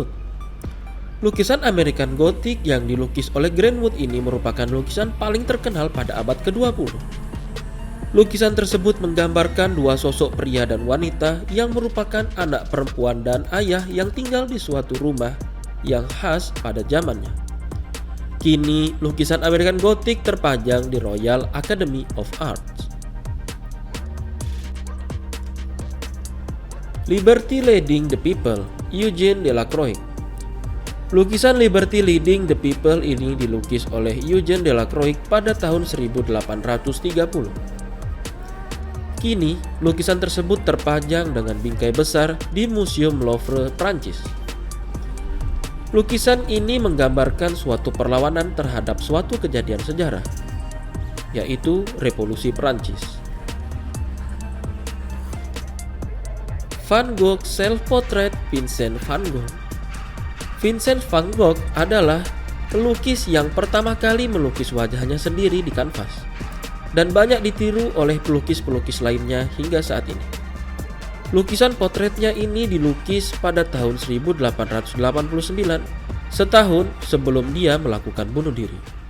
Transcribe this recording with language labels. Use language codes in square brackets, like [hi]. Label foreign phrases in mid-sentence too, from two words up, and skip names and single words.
[id] Lukisan American Gothic yang dilukis oleh Grant Wood ini merupakan lukisan paling terkenal pada abad ke-20. Lukisan tersebut menggambarkan dua sosok pria dan wanita yang merupakan anak perempuan dan ayah yang tinggal di suatu rumah yang khas pada zamannya. Kini, lukisan American Gothic terpajang di Royal Academy of Arts. Liberty Leading the People, Eugene Delacroix. Lukisan Liberty Leading the People ini dilukis oleh Eugene Delacroix pada tahun 1830. Kini, lukisan tersebut terpajang dengan bingkai besar di Museum Louvre, Prancis. Lukisan ini menggambarkan suatu perlawanan terhadap suatu kejadian sejarah, yaitu Revolusi Prancis. Van Gogh Self-Portrait, Vincent van Gogh. Vincent van Gogh adalah pelukis yang pertama kali melukis wajahnya sendiri di kanvas, dan banyak ditiru oleh pelukis-pelukis lainnya hingga saat ini. Lukisan potretnya ini dilukis pada tahun 1889, setahun sebelum dia melakukan bunuh diri.